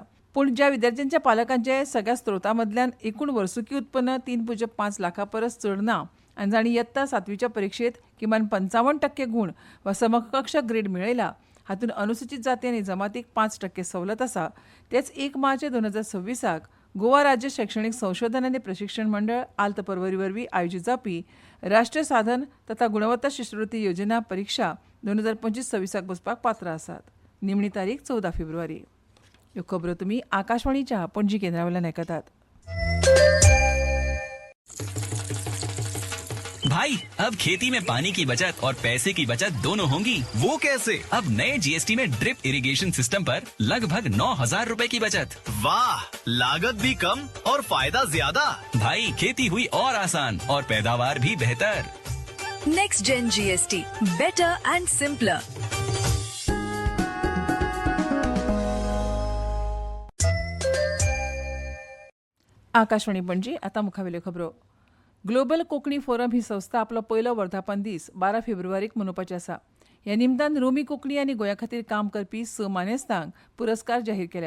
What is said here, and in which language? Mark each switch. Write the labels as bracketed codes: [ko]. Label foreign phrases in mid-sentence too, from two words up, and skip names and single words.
[kok] पूण ज्या विद्यार्थ्यांच्या पालकांचे सगळ्या स्त्रोतांमदल्यान एकूण वर्सुकी उत्पन्न 3.5 लाखा परस चड ना आनी जाणी इयत्ता 7वीच्या परीक्षेत किमान 55% गुण वा समकक्ष ग्रेड मेळयला, हातूंत अनुसूचित जाती आनी जमातीक 5% सवलत आसा, तेच 1 मार्च 2026 गोवा राज्य शैक्षणिक संशोधन आनी प्रशिक्षण मंडळ आल्त पर्वरी वरवीं आयोजीत जावपी राष्ट्रीय साधन तथा गुणवत्ता शिश्यवृत्ती योजना परीक्षा 2025-26 बसपाक पात्र आसात. निमणी तारीख 14 फेब्रुवारी. ह्यो खबरो तुमी आकाशवाणीच्या पणजी केंद्रावेल्यान आयकतात. [hi] भाई अब खेती में पानी की बचत और पैसे की बचत दोनों होंगी. वो कैसे? अब नए जीएसटी में [en] drip irrigation system [hi] पर लगभग 9,000 रुपए की बचत. वाह, लागत भी कम और फायदा ज्यादा. भाई खेती हुई और आसान और पैदावार भी बेहतर. [en] Next Gen GST, better and simpler. [kok] आकाशवाणी पणजी. आता मुखावेल्यो खबरो. ग्लोबल कोंकणी फोरम ही संस्था आपलो पयलो वर्धापन दीस 12 फेब्रुवारीक मनोवपाची आसा. ह्या निमतान रोमी कोंकणी आनी गोंया खातीर काम करपी 6 मानेस्तांक पुरस्कार जाहीर केल्यात.